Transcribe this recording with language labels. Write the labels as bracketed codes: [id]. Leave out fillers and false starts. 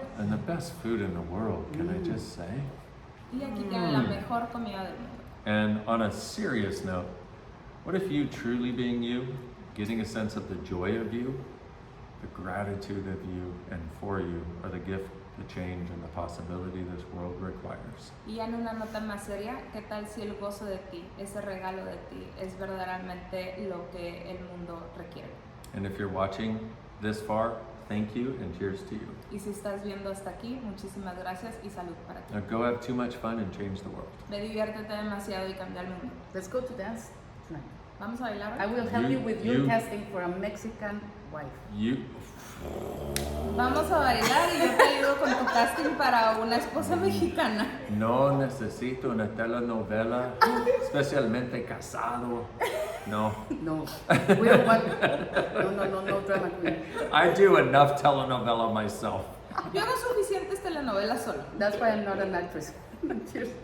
[en] And the best food in the world, can I just say? [es] Y aquí tienen la mejor comida del mundo. [en] And on a serious note, what if you truly being you, getting a sense of the joy of you, the gratitude of you and for you are the gift, the change, and the possibility this world requires? [es] Y en una nota más seria, ¿qué tal si el gozo de ti, ese regalo de ti, es verdaderamente lo que el mundo requiere? [en] And if you're watching this far, thank you and cheers to you. [es] Y si estás viendo hasta aquí, muchísimas gracias y salud para ti. [en] Now go have too much fun and change the world. [es] Ve, diviértete demasiado y cambia el mundo. [en] Let's go to dance tonight. [es] ¿Vamos a bailar [en] I [es] hoy? [en] will help You- you with your you- casting for a Mexican wife. You, [es] Vamos a bailar y yo te ayudo con tu casting para una esposa mexicana. no necesito una telenovela, especialmente casado. No. [en] No, we don't want. No drama queen. I do enough telenovela myself. [es] Yo hago suficientes telenovelas solo. [en] That's why I'm not an actress. Cheers.